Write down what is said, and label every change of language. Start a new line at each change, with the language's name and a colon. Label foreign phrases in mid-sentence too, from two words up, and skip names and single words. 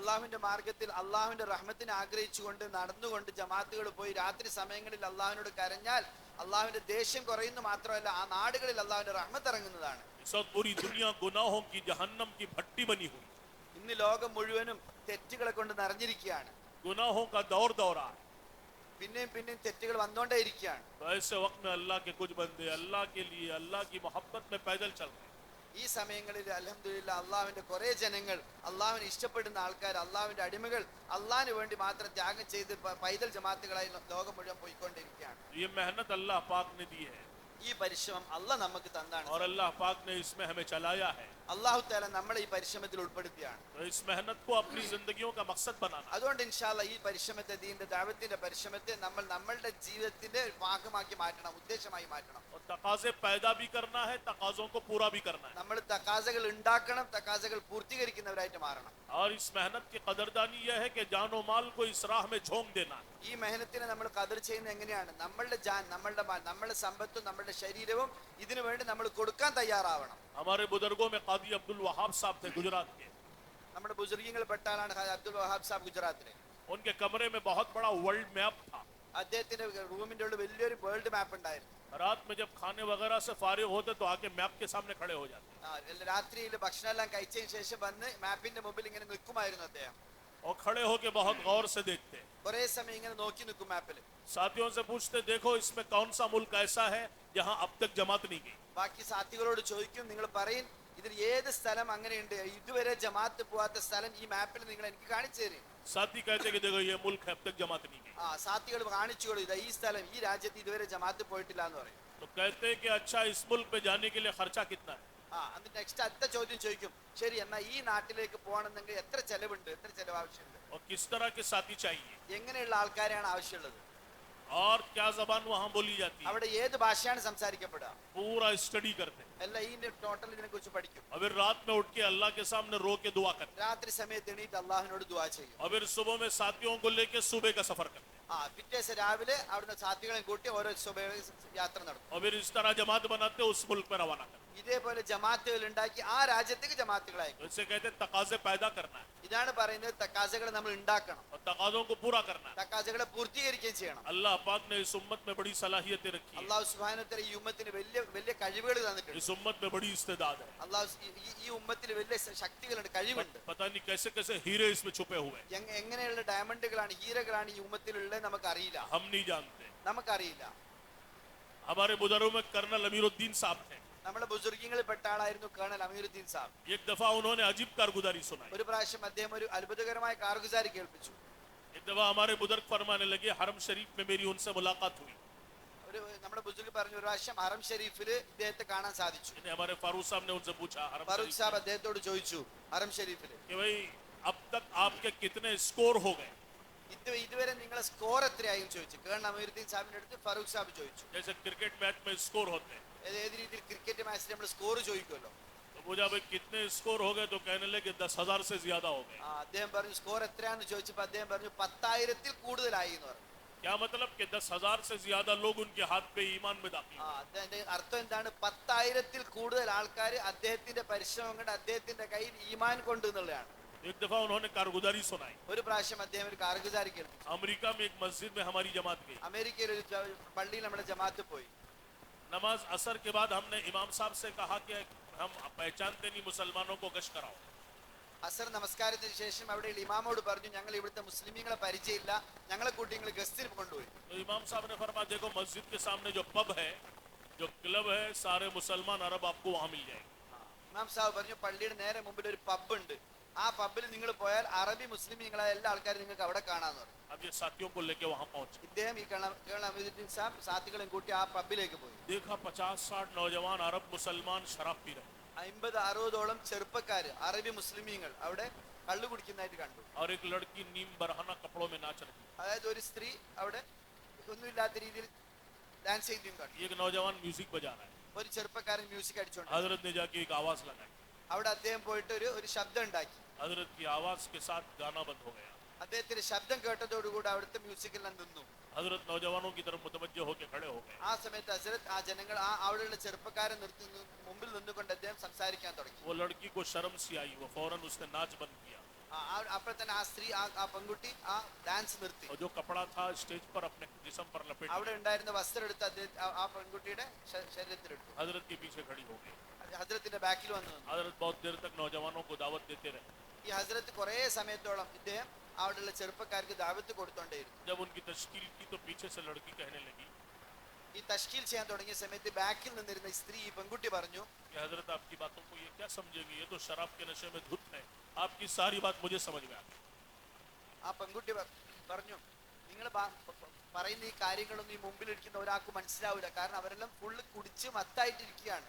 Malayalam: അള്ളാഹുവിന്റെ മാർഗത്തിൽ അള്ളാഹുവിന്റെ റഹ്മത്തിനെ ആഗ്രഹിച്ചുകൊണ്ട് നടന്നുകൊണ്ട് ജമാഅത്തുകൾ പോയി രാത്രി സമയങ്ങളിൽ അള്ളാഹുവിനോട് കരഞ്ഞാൽ അള്ളാഹുവിന്റെ ദേഷ്യം കുറയുന്നു മാത്രമല്ല, ആ നാടുകളിൽ അള്ളാഹുവിന്റെ റഹ്മത്ത് ഇറങ്ങുന്നതാണ്.
Hindi: इस वक्त पूरी दुनिया गुनाहों की जहन्नम की भट्टी बनी हुई,
Malayalam: ഇന്ന് ലോകം മുഴുവനും തെറ്റുകളെ കൊണ്ട് നിറഞ്ഞിരിക്കുകയാണ്.
Hindi: गुनाहों का दौर दौरा है.
Malayalam: പിന്നെയും പിന്നെയും തെറ്റുകൾ വന്നുകൊണ്ടേ ഇരിക്കുകയാണ്.
Hindi: तो ऐसे वक्त में अल्लाह के कुछ बंदे अल्लाह के लिए, अल्लाह की मोहब्बत में पैदल चल रहे हैं.
Malayalam: ഈ സമയങ്ങളിൽ അൽഹംദുലില്ലാഹ് അള്ളാഹുവിന്റെ കുറെ ജനങ്ങൾ, അള്ളാഹുവിനെ ഇഷ്ടപ്പെടുന്ന ആൾക്കാർ, അള്ളാഹുവിന്റെ അടിമകൾ അള്ളാഹിന് വേണ്ടി മാത്രം ത്യാഗം ചെയ്ത് പൈതൽ ജമാഅത്തുകളായി ലോകം മുഴുവൻ പോയിക്കൊണ്ടിരിക്കുകയാണ്.
Hindi: ये मेहनत अल्लाह पाक ने दी है
Malayalam: ഈ പരിശ്രമം അള്ളാഹ് നമുക്ക് തന്നാണ്.
Hindi: और अल्लाह पाक ने इसमें हमें चलाया है.
Arabic: الله تعالى
Malayalam: നമ്മളെ ഈ പരിശ്രമത്തിൽ ഉൾപ്പെടുത്തിയാണ്.
Hindi: तो इस मेहनत को अपनी जिंदगियों का मकसद बनाना.
Malayalam: അതുകൊണ്ട്
Arabic: إن شاء الله
Malayalam: ഈ പരിശ്രമത്തെ, ദീന്റെ ദഅവത്തിന്റെ പരിശ്രമത്തെ നമ്മൾ നമ്മളുടെ ജീവിതത്തിന്റെ ഭാഗമാക്കി മാറ്റണം, ഉദ്ദേശമായി മാറ്റണം.
Hindi: और तकाजे पैदा भी करना है, तकाजों को पूरा भी करना है.
Malayalam: നമ്മൾ തക്കാസകൾ ഉണ്ടാക്കണം, തക്കാസകൾ പൂർത്തീകരിക്കുന്നവരായിട്ട് മാറണം.
Hindi: और इस मेहनत की कदरदानी यह है कि जानो माल को इस राह में झोंक देना है.
Malayalam: ഈ മെഹനത്തിനെ നമ്മൾ കദർ ചെയ്യുന്നത് എങ്ങനെയാണ്? നമ്മളുടെ ജാൻ, നമ്മളുടെ സമ്പത്തും നമ്മളുടെ ശരീരവും ഇതിനു വേണ്ടി നമ്മൾ കൊടുക്കാൻ തയ്യാറാവണം.
Hindi: हमारे बुजुर्गों में कादी अब्दुल वहाब साहब थे गुजरात के.
Malayalam: നമ്മുടെ ബുസുർഗീങ്ങൾ പെട്ട ആളാണ് അബ്ദുൽ വഹാബ് സാബ് ഗുജറാത്തിലെ.
Hindi: उनके कमरे में बहुत बड़ा
English: world map
Hindi: था.
Malayalam: അദ്ദേഹത്തിന്റെ റൂമിന്റെ ഉള്ളിൽ വലിയൊരു
English: world map
Malayalam: ഉണ്ടായിരുന്നു.
Hindi: रात में जब खाने वगैरह से फारिग होते तो आके मैप के सामने खड़े हो जाते.
Malayalam: രാത്രിയിൽ ഭക്ഷണം എല്ലാം കഴിച്ചതിന് ശേഷം വന്ന് മാപ്പിന്റെ മുമ്പിൽ ഇങ്ങനെ നിൽക്കുമായിരുന്നു അദ്ദേഹം.
Hindi: और खड़े होके बहुत गौर से देखते.
Malayalam: കുറെ സമയം ഇങ്ങനെ നോക്കി നിൽക്കും മാപ്പിൽ.
Hindi: साथियों से पूछते, देखो इसमें कौन सा मुल्क ऐसा है जहां अब तक जमात नहीं गई.
Malayalam: ബാക്കി സാഥികളോട് ചോദിക്കും, നിങ്ങൾ പറയും ഇതിൽ ഏത് സ്ഥലം അങ്ങനെയുണ്ട്, ഇതുവരെ ജമാഅത്ത് പോവാത്ത സ്ഥലം ഈ മാപ്പിൽ നിങ്ങൾ എനിക്ക് കാണിച്ചു തരും.
Hindi: साथी कहते कि देखो ये मुल्क है अब तक जमात नहीं गई.
Malayalam: സാഥികൾ കാണിച്ചു കൊടുക്കും, ഈ സ്ഥലം, ഈ രാജ്യത്ത് ഇതുവരെ ജമാഅത്ത് പോയിട്ടില്ല എന്ന് പറയും.
Hindi: तो कहते हैं कि अच्छा इस मुल्क में जाने के लिए खर्चा कितना है.
Malayalam: എന്നിട്ട് നെക്സ്റ്റ് അടുത്ത ചോദ്യം ചോദിക്കും, ശരി എന്നാ ഈ നാട്ടിലേക്ക് പോകണമെന്നെങ്കിൽ എത്ര ചെലവുണ്ട്, എത്ര ചെലവ് ആവശ്യമുണ്ട്,
Hindi: और किस तरह के साथी चाहिए,
Malayalam: എങ്ങനെയുള്ള ആൾക്കാരെയാണ് ആവശ്യമുള്ളത്,
Hindi: और क्या जबान वहां बोली जाती है,
Malayalam: അവിടെ ഏത് ഭാഷയാണ് സംസാരിക്കപ്പെടുക,
Hindi: पूरा स्टडी करते हैं.
Malayalam: എല്ലാം ഈ ടോട്ടൽ ഇതിനെ കുറിച്ച് പഠിക്കും.
Hindi: और फिर रात में उठ के अल्लाह के सामने रो के दुआ करते हैं.
Malayalam: രാത്രി സമയത്ത് എണീറ്റ് അള്ളാഹുവിനോട് ദുആ ചെയ്യും.
Hindi: और फिर सुबह में साथियों को लेके सुबह का सफर करते हैं.
Malayalam: പിറ്റേ ദിവസം രാവിലെ അവിടുന്ന് സാഥികളെ കൂട്ടി ഓരോ യാത്ര നടത്തും.
Hindi: और फिर इस तरह जमात बनाते उस मुल्क में रवाना करते.
Malayalam: ഇതേപോലെ ജമാഅത്തുകൾ ഉണ്ടാക്കി ആ രാജ്യത്തേക്ക് ജമാഅത്തുകളായി.
Hindi: तो इसे कहते हैं तकाजे पैदा करना है
Malayalam: ഇതാണ് പറയുന്നത്, തക്കാസകൾ നമ്മൾ ഉണ്ടാക്കണം,
Hindi: और तकाजों को पूरा करना है.
Malayalam: തക്കാസകളെ പൂർത്തീകരിക്കുകയും ചെയ്യണം.
Hindi: अल्लाह पाक ने इस उम्मत में बड़ी सलाहियतें रखी है.
Arabic: الله سبحانه وتعالى
Malayalam: ഈ ഉമ്മത്തിന് വലിയ വലിയ കഴിവുകൾ തന്നിട്ടുണ്ട്.
Hindi: इस उम्मत में बड़ी इस्तेदाद है.
Malayalam: അള്ളാഹു ഈ ഉമ്മത്തിൽ വലിയ ശക്തികളുണ്ട്, കഴിവുണ്ട്.
Hindi: पता नहीं कैसे कैसे हीरे इसमें छुपे हुए हैं.
Malayalam: എങ്ങനെയുള്ള ഡയമണ്ടുകളാണ്, ഹീരകളാണ് ഈ ഉമ്മത്തിലുള്ളത് നമുക്കറിയില്ല,
Hindi: हम नहीं जानते.
Malayalam: നമുക്കറിയില്ല.
Hindi: हमारे बुजुर्गों में कर्नल अमीरुद्दीन साहब थे.
Malayalam: നമ്മുടെ ബുസുർഗീങ്ങളിൽ പെട്ട ആളായിരുന്നു കേണൽ അമീറുദ്ദീൻ സാബ്.
Hindi: एक दफा उन्होंने अजीब कारगुजारी सुनाई.
Malayalam: ഒരു പ്രാവശ്യം അദ്ദേഹം ഒരു അത്ഭുതകരമായ കാർഗുസാരി കേൾപ്പിച്ചു.
Hindi: एक दफा हमारे बुजुर्ग फरमाने लगे, हरम शरीफ में मेरी उनसे मुलाकात हुई.
Malayalam: ഒരു നമ്മുടെ ബുസുൽ പറഞ്ഞു ഒരു പ്രാവശ്യം ഹറം ഷെരീഫിൽ ഇദ്ദേഹത്തെ കാണാൻ സാധിച്ചു.
Hindi: इन्हें हमारे फारूक साहब ने उनसे पूछा हरम
Malayalam: ഫാറൂഖ്
Hindi: शरीफ
Malayalam: സാബ്
Hindi: में
Malayalam: അദ്ദേഹത്തോട് ചോദിച്ചു ഹറം ഷെരീഫിൽ
Hindi: कि भाई अब तक आपके कितने स्कोर हो गए,
Malayalam: ഇതുവരെ നിങ്ങളെ സ്കോർ എത്രയായും ചോദിച്ചു. കേൺ അമീറുദ്ദീൻ സാഹിബിന്റെ അടുത്ത് ഫാറൂഖ് സാബ് ചോദിച്ചു.
Hindi: जैसे
English: cricket match
Hindi: में स्कोर होते हैं.
Malayalam: ഏത് രീതിയിൽ
English: cricket match
Malayalam: നമ്മൾ സ്കോർ ചോദിക്കുമല്ലോ.
Hindi: तो पूछा भाई कितने स्कोर हो गए, तो कहने लगे 10,000 से ज्यादा हो गए.
Malayalam: അദ്ദേഹം പറഞ്ഞു സ്കോർ എത്രയാണെന്ന് ചോദിച്ചപ്പോൾ അദ്ദേഹം പറഞ്ഞു 10,000-ൽ കൂടുതലായി എന്ന് പറഞ്ഞു.
Hindi: क्या मतलब कि 10,000 से ज्यादा लोग उनके हाथ पे ईमान में दाखिल हुए.
Malayalam: അതിന്റെ അർത്ഥം എന്താണ്? 10,000-ൽ കൂടുതൽ ആൾക്കാർ അദ്ദേഹത്തിന്റെ പരിശ്രമം കൊണ്ട് അദ്ദേഹത്തിന്റെ കയ്യിൽ ഈമാൻ കൊണ്ട് എന്നുള്ളതാണ്.
Hindi: एक दफा उन्होंने कारगुजारी सुनाई.
Malayalam: ഒരു പ്രാവശ്യം അദ്ദേഹം ഒരു കാർഗുജാരി കേൾപ്പിച്ചു.
Hindi: अमेरिका में एक मस्जिद में हमारी जमात गई.
Malayalam: അമേരിക്കയിൽ ഒരു പള്ളിയിൽ നമ്മുടെ ജമാഅത്ത് പോയി.
Hindi: नमाज असर के बाद हमने इमाम साहब से कहा कि हम पहचानते नहीं मुसलमानों को गश्त कराओ.
Malayalam: അസർ നമസ്കാരത്തിന് ശേഷം അവിടെയുള്ള ഇമാമോട് പറഞ്ഞു ഞങ്ങൾ ഇവിടുത്തെ മുസ്ലിമീങ്ങളെ പരിചയമില്ല, ഞങ്ങളെ കൂട്ടി നിങ്ങൾ ഗസ്റ്റിന് കൊണ്ടുപോയി.
Hindi: तो इमाम साहब ने फरमाया देखो मस्जिद के सामने जो पब है, जो क्लब है, सारे मुसलमान अरब आपको वहां मिल जाएंगे.
Malayalam: ഇമാം സാഹബ് പറഞ്ഞു പള്ളിയുടെ നേരെ മുമ്പിൽ ഒരു പബ് ഉണ്ട്, ആ പബ്ബിൽ നിങ്ങൾ പോയാൽ അറബി മുസ്ലിമീങ്ങളായ എല്ലാ ആൾക്കാരും നിങ്ങൾക്ക് അവിടെ കാണാമെന്ന് പറഞ്ഞു.
Hindi: अब ये साथियों को लेके वहां पहुंचे.
Malayalam: ഇദ്ദേഹം ഈ കേൾ അമീറുദ്ദീൻ സാഹിബ് സാഥികളെയും കൂട്ടി ആ പബ്ബിലേക്ക് പോയി.
Hindi: देखा 50-60 नौजवान अरब मुसलमान शराब पी रहे
Malayalam: 50-60ഓളം ചെറുപ്പക്കാര് അറബി മുസ്ലിമീങ്ങൾ അവിടെ കള്ളു കുടിക്കുന്നതായിട്ട് കണ്ടു.
Hindi: और एक लड़की नीम बरहाना कपड़ों में नाच रही.
Malayalam: അതായത് ഒരു സ്ത്രീ അവിടെ ഒന്നുമില്ലാത്ത രീതിയിൽ ഡാൻസ് ചെയ്തും കണ്ടു.
Hindi: एक नौजवान म्यूजिक बजा रहा है.
Malayalam: ഒരു ചെറുപ്പക്കാരൻ മ്യൂസിക് അടിച്ചോണ്ട്
Hindi: हजरत ने जाके एक आवाज लगाई.
Malayalam: അവിടെ അദ്ദേഹം പോയിട്ട് ഒരു ശബ്ദം ഉണ്ടാക്കി.
Hindi: हजरत की आवाज के साथ गाना बंद हो गया.
Malayalam: അദ്ദേഹത്തിന്റെ ശബ്ദം കേട്ടതോടുകൂടി അവിടുത്തെ മ്യൂസിക്കെല്ലാം നിന്നു.
Hindi: हजरत नौजवानों की तरफ मुतवज्जो होकर खड़े हो गए.
Malayalam: ആ സമയത്ത് ഹസ്രത്ത് ആ ജനങ്ങൾ അവിടെയുള്ള ചെറുപ്പക്കാരെ നിർത്തി മുമ്പിൽ നിന്നുകൊണ്ട് അദ്ദേഹം സംസാരിക്കാൻ തുടങ്ങി.
Hindi: वो लड़की को शर्म सी आई, वो फौरन उसने नाच बंद किया
Malayalam: അപ്പോൾ തന്നെ ആ സ്ത്രീ ആ പെൺകുട്ടി ആ ഡാൻസ് നിർത്തി.
Hindi: और जो कपड़ा था स्टेज पर अपने जिस्म पर लपेट
Malayalam: അവിടെ ഉണ്ടായിരുന്ന വസ്ത്രം എടുത്ത് ആ പെൺകുട്ടിയുടെ ശരീരത്തിലിട്ടു.
Hindi: हजरत के पीछे खड़ी हो गई.
Malayalam: ഹസ്രത്തിന്റെ ബാക്കിൽ വന്നു നിന്നു.
Hindi: हजरत बहुत देर तक नौजवानों को दावत देते रहे.
Malayalam: ഈ ഹസ്രത്ത് കുറെ സമയത്തോളം ഇദ്ദേഹം അവിടെയുള്ള ചെറുപ്പക്കാർക്ക് ദാവത്ത് കൊടുത്തോണ്ടേയിരുന്നു.
Hindi: जब उनकी तश्कील की तो पीछे से लड़की कहने लगी
Malayalam: ഈ തഷ്കീൽ ചെയ്യാൻ തുടങ്ങിയ സമയത്ത് ബാക്കിൽ നിന്നിരുന്ന സ്ത്രീ ഈ പെൺകുട്ടി പറഞ്ഞു
Hindi: कि हजरत आपकी बातों को ये क्या समझेंगे, ये तो शराब के नशे में धुत है, आपकी सारी बात मुझे समझ में आ गई.
Malayalam: ആ പെൺകുട്ടി പറഞ്ഞു നിങ്ങൾ പറയുന്ന ഈ കാര്യങ്ങളൊന്നും ഈ മുമ്പിലിരിക്കുന്ന ഒരാൾക്ക് മനസ്സിലാവില്ല, കാരണം അവരെല്ലാം ഫുള്ള് കുടിച്ച് മത്തായിട്ടിരിക്കുകയാണ്.